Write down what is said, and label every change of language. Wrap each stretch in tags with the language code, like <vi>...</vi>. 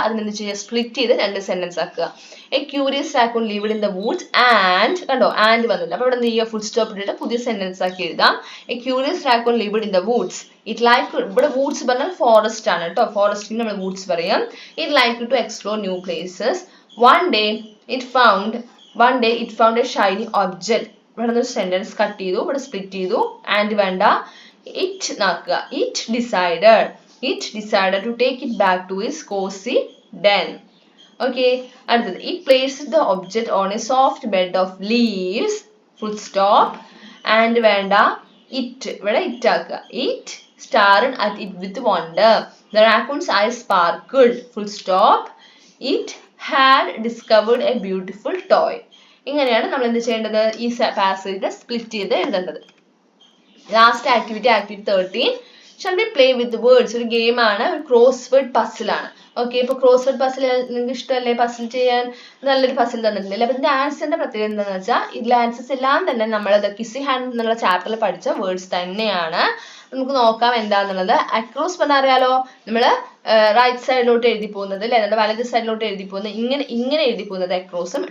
<ml>അതിനെന്ത് ചെയ്യുക, സ്പ്ലിറ്റ് ചെയ്ത് രണ്ട് സെന്റൻസ് ആക്കുക.</ml> <en>a curious raccoon lived in the woods and,</en> <ml>കണ്ടോ ആൻഡ് വന്നില്ല, അപ്പൊ ഇവിടെ എന്ത് ചെയ്യുക, ഫുൾ സ്റ്റോപ്പ് ഇട്ടിട്ട് പുതിയ സെന്റൻസ് ആക്കി എഴുതാം.</ml> <en>A curious raccoon lived in the woods. It like,</en> <ml>ഇവിടെ വൂഡ്സ് പറഞ്ഞാൽ ഫോറസ്റ്റ് ആണ് കേട്ടോ, ഫോറസ്റ്റിന് നമ്മൾ വൂഡ്സ് പറയാം.</ml> <en>It like to explore new places. One day it found a shiny object.</en> <ml>ഇവിടെ ഒരു സെന്റൻസ് കട്ട് ചെയ്തു, ഇവിടെ സ്പ്ലിറ്റ് ചെയ്തു. ആൻഡ് വേണ്ട, it നാക്കുക.</ml> <en>It decided. it decided to take it back to its cozy den. Okay, അടുത്തത് it placed the object on a soft bed of leaves, full stop, and വേണ്ട it</en> <ml>ഇവിടെ it ആക്കുക.</ml> <en>It stared at it with wonder. The raccoon's eyes sparkled, full stop. It had discovered a beautiful toy.</en> <ml>ഇങ്ങനെയാണ് നമ്മൾ എന്ത് ചെയ്യേണ്ടത്? ഈ passage split ചെയ്ത് എഴുതേണ്ടത്. Last activity 13.</ml> <en>Shall we play with words?</en> <ml>ഒരു ഗെയിം ആണ്, ഒരു ക്രോസ് വേർഡ് പസിൽ ആണ്. ഓക്കെ, ഇപ്പൊ ക്രോസ് വേർഡ് പസിൽ നിങ്ങൾക്ക് ഇഷ്ടമല്ലേ? പസിൽ ചെയ്യാൻ നല്ലൊരു പസിൽ തന്നിട്ടുണ്ടല്ലേ? അപ്പൊ ഇതിന്റെ ആൻസറിന്റെ പ്രത്യേകത എന്താണെന്ന് വെച്ചാൽ ഇതിലെ ആൻസേഴ്സ് എല്ലാം തന്നെ നമ്മൾ കിസ്സിംഗ് ഹാൻഡ് എന്നുള്ള ചാപ്റ്ററിൽ പഠിച്ച വേർഡ്സ് തന്നെയാണ്. നമുക്ക് നോക്കാം എന്താന്നുള്ളത്. അക്രോസ് പറഞ്ഞാൽ അറിയാലോ, നമ്മള് റൈറ്റ് സൈഡിലോട്ട് എഴുതി പോകുന്നത് അല്ലെ, നമ്മുടെ വലത് സൈഡിലോട്ട് എഴുതി പോകുന്നത്, ഇങ്ങനെ എഴുതി പോകുന്നത് അക്രോസും.</ml>